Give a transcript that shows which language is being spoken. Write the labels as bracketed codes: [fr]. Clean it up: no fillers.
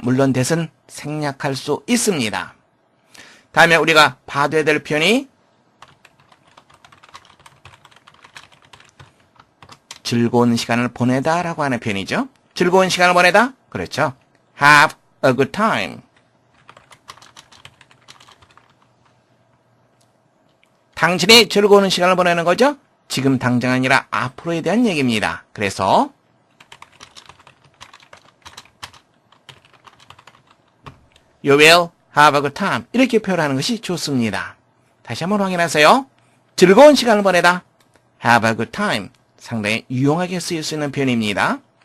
[ko] 물론 대신 생략할 수 있습니다. 다음에 우리가 봐둬야 될 표현이 즐거운 시간을 보내다 라고 하는 표현이죠. 즐거운 시간을 보내다? 그렇죠. [en] Have a good time. [ko] 당신이 즐거운 시간을 보내는 거죠. 지금 당장 아니라 앞으로에 대한 얘기입니다. 그래서 [en] You will have a good time. [ko] 이렇게 표현하는 것이 좋습니다. 다시 한번 확인하세요. 즐거운 시간을 보내다. [en] Have a good time. [ko] 상당히 유용하게 쓰일 수 있는 표현입니다.